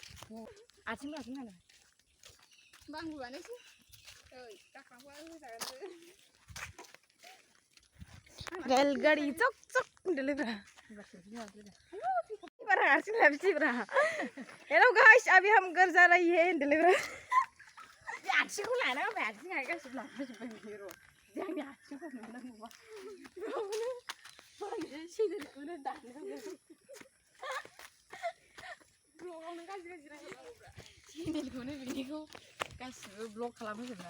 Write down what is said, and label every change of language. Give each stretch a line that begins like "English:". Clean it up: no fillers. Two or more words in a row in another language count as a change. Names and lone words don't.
Bodo: आथिं हानो बांबो बानायसै ओइ गाख्रांबा होजागोन
Hindi: रेलगाड़ी चक चक
Bodo: होनदोलोब्रा बारा हारसिं लाबोसैब्रा
English: hello guys
Hindi: अभी हम घर जा रही है
Bodo: होनदोलोब्रा बे आथिंखौ लाना होबाय आथिं गासिबो लांफाजोब्बाय बियो र' जोंनि आथिंखौ नुनांगौबा सेनेलखौनो दाननांगौ ब्लगावनो गाज्रि रायलायनांगौब्रा सेनेलखौनो बिनिखौ गासिबो ब्लग खालामहोजोबना